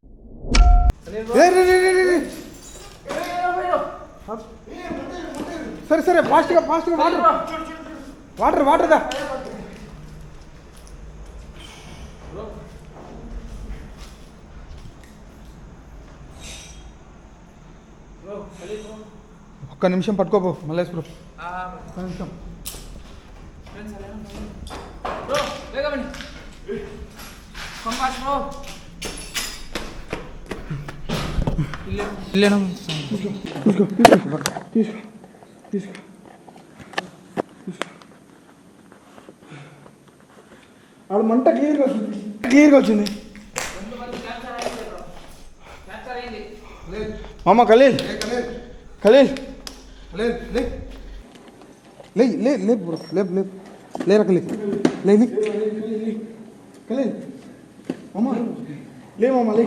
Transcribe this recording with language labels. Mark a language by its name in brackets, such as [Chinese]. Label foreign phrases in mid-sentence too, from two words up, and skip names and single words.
[Telugu] సరే ఫాస్ట్గా వాటర్ దా ఒక్క నిమిషం పట్టుకోపో మల్లేష్ బ్రో. ఒక్క నిమిషం [Kannada] ಬೇಗ ಬನ್ನಿ. ಕಂಪಾಸ್ ಬ್ರೋ. ಇಲ್ಲೇನೋ [Telugu] తీసుకో ఆడ మంట క్లియర్గా వచ్చింది మామ. ఖలీల్ లే బ్రో, లేరా ఖలీల్, లే ఖలీల్ మామ, లే మామ, లే.